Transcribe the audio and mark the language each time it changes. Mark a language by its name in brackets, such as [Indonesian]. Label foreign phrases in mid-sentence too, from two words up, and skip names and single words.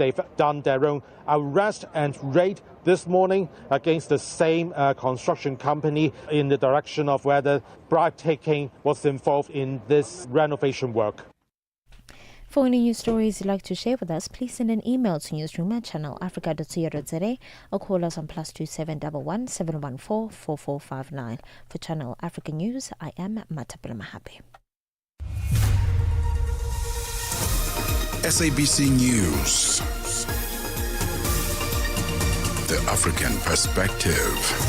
[English] They've done their own arrest and raid this morning against the same construction company in the direction of whether bribe taking was involved in this renovation work. For any news stories you'd like to share with us, please send an email to newsroom@channelafrica.co.za or call us on +2711 714 4459. For Channel Africa News, I am Matapela Mahape. SABC News. The African Perspective.